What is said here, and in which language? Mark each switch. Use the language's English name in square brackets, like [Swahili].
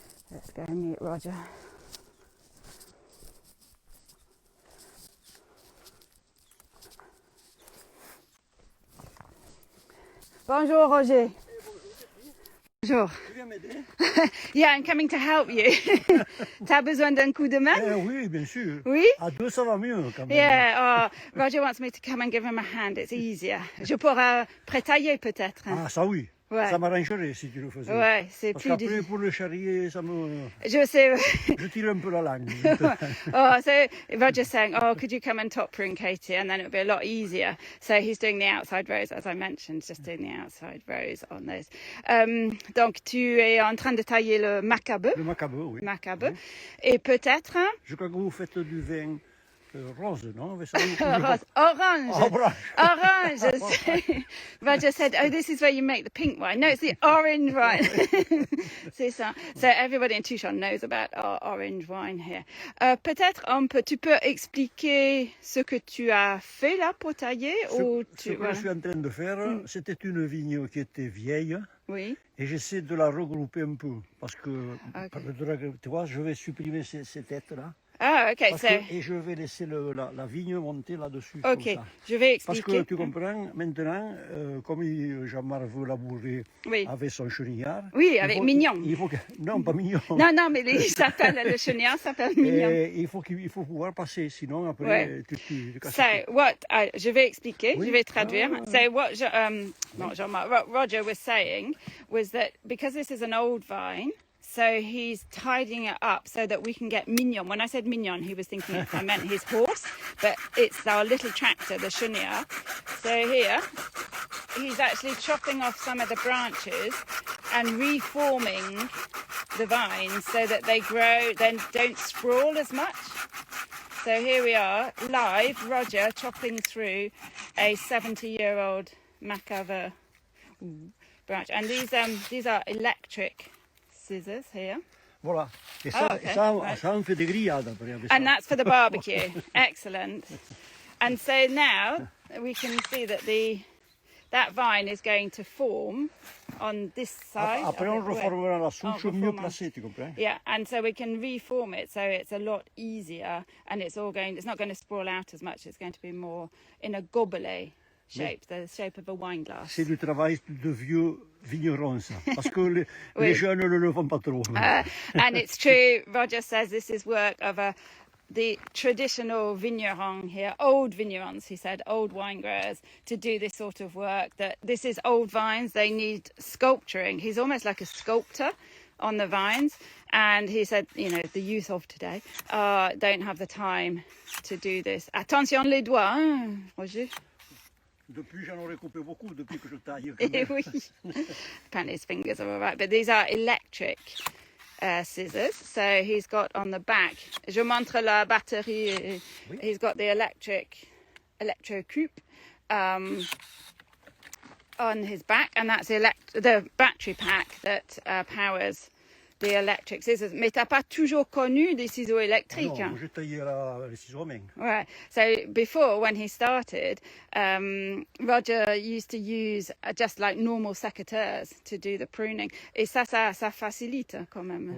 [English] Let's go and meet Roger. [French] Bonjour, Roger. Bonjour. Tu viens m'aider? [English] Yeah, I'm coming to help you. [French] T'as besoin d'un coup de main? Oui, bien sûr. Oui? À deux, ça va mieux quand même. [English] Yeah, Roger wants me to come and give him a hand. It's easier. [French] Je pourrais prétailler peut-être. Ah, ça oui. Ouais. Ça m'arrangerait si tu le faisais. Ouais, c'est Parce plus qu'après, difficile. pour le charrier, ça me... Je sais. Je tire un peu la langue. [English] Oh, so Roger's saying, oh, could you come and top prune, Katie? And then it would be a lot easier. So he's doing the outside rows, as I mentioned, just doing the outside rows on those. [French] Donc, tu es en train de tailler le Macabeu. Le Macabeu, oui. Macabeu. Oui. Et peut-être... Je crois que vous faites du vin rose, non? Avec ça, Orange. Orange. Orange. [English] Roger said, oh, this is where you make the pink wine. No, it's the orange wine. [French] C'est ça. [English] So everybody in Tuchan knows about our orange wine here. [French] Peut-être tu peux expliquer ce que tu as fait là pour tailler? Ce que je suis en train de faire, c'était une vigne qui était vieille. Oui. Et j'essaie de la regrouper un peu. Parce que, tu vois, je vais supprimer ces têtes-là. Ah, ok. Et je vais laisser la vigne monter là-dessus. Ok, comme ça. je vais Parce expliquer. que tu comprends, maintenant, comme Jean-Marc veut labourer avec son chenillard. Oui, avec Mignon. Non, pas Mignon. Non, mais le chenillard s'appelle Mignon. Et il faut pouvoir passer, sinon après tu casses. Je vais expliquer, oui? je vais traduire. [English] So what Jean-Marc, Roger was saying was that because this is an old vine, so he's tidying it up so that we can get Mignon. When I said Mignon, he was thinking I meant his horse, but it's our little tractor, the chenillard. So here, he's actually chopping off some of the branches and reforming the vines so that they grow, then don't sprawl as much. So here we are, live, Roger chopping through a 70-year-old Macabeu branch. And these are electric scissors here. [French] Voilà. Et ça on fait des grillades après. [English] And that's for the barbecue. Excellent. And so now we can see that that vine is going to form on this side. [French] Après on reformera la souche mieux placée, tu comprends? [English] Yeah, and so we can reform it so it's a lot easier and it's not going to sprawl out as much. It's going to be more in a gobelet shape, the shape of a wine glass. [French] C'est du travail de vieux vignerons, ça. Parce que les jeunes ne le font pas trop. [English] And it's true, Roger says this is work of the traditional vigneron here, old vignerons, he said, old wine growers, to do this sort of work. That this is old vines, they need sculpturing. He's almost like a sculptor on the vines. And he said, the youth of today don't have the time to do this. [French] Attention les doigts, hein, Roger? Depuis, j'en aurais coupé beaucoup depuis que je taille. Oui. [English] Apparently his fingers are all right. But these are electric scissors. So he's got on the back, [French] je montre la batterie. Oui. [English] He's got the electro-coupe on his back. And that's the battery pack that powers the electric scissors. [French] Mais t'as pas toujours connu des ciseaux électriques. Non, j'ai taillé les ciseaux à main. [English] Right. So before, when he started, Roger used to use just like normal secateurs to do the pruning. [French] Et ça facilite quand même.